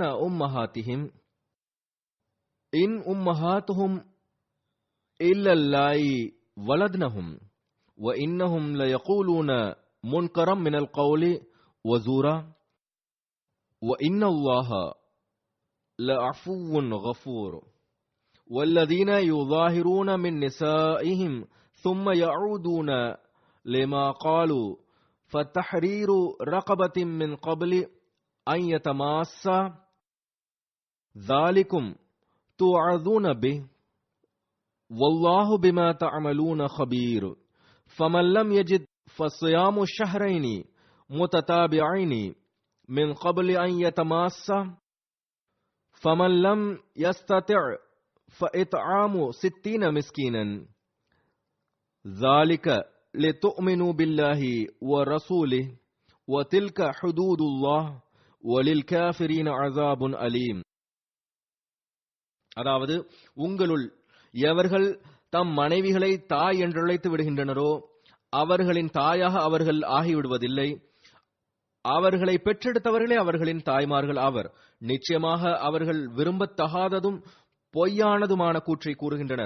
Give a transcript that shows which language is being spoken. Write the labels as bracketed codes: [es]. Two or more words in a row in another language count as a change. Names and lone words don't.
[ar] أمهاتهم إن أمهاتهم إلا اللائي ولدنهم وإنهم ليقولون منكرا من القول وزورا وإن الله لعفو غفور والذين يظاهرون من نسائهم ثم يعودون لما قالوا فتحرير رقبة من قبل أن يتماسا ذلكم توعظون به والله بما تعملون خبير فمن لم يجد فصيام الشهرين متتابعين من قبل أن يتماسا فمن لم يستطع فإطعام 60 مسكينا ذلك لتؤمنوا بالله ورسوله وتلك حدود الله وللكافرين عذاب أليم. [ta] அதாவது, உங்களுள் எவர்கள் தம் மனைவிகளை தாய் என்று அழைத்து விடுகின்றனரோ அவர்களின் தாயாக அவர்கள் ஆகிவிடுவதில்லை. அவர்களை பெற்றெடுத்தவர்களே அவர்களின் தாய்மார்கள் ஆவர். நிச்சயமாக அவர்கள் விரும்பத்தகாததும் பொய்யானதுமான கூற்றை கூறுகின்றனர்.